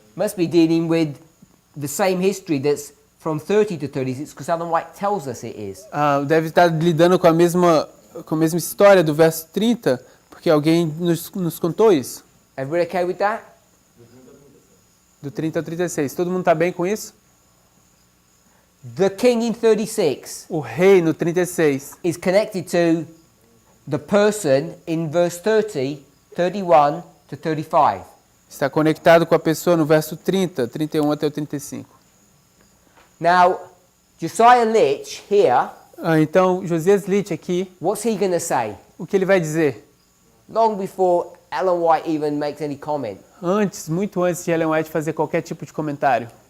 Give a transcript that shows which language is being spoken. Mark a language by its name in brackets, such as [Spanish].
[English] must be dealing with the same history that's from 30 to 36, because Ellen White tells us it is. [Portuguese] deve estar lidando com a mesma história do verso 30, porque alguém nos contou isso. [English] Everybody okay with that? [Portuguese] Do 30 ao 36. Todo mundo está bem com isso? [English] The king in 36 [Portuguese] O rei no 36 [English] is connected to the person in verse 30, 31 to 35. [Portuguese] está conectado com a pessoa no verso 30, 31 até o 35. [English] Now, Josiah Litch here, [Portuguese] Então, Josias Litch aqui, [English] what's he going to say? [Portuguese] o que ele vai dizer? [English] Long before Ellen White even makes any comment. [Portuguese] Muito antes de Ellen White fazer qualquer tipo de comentário.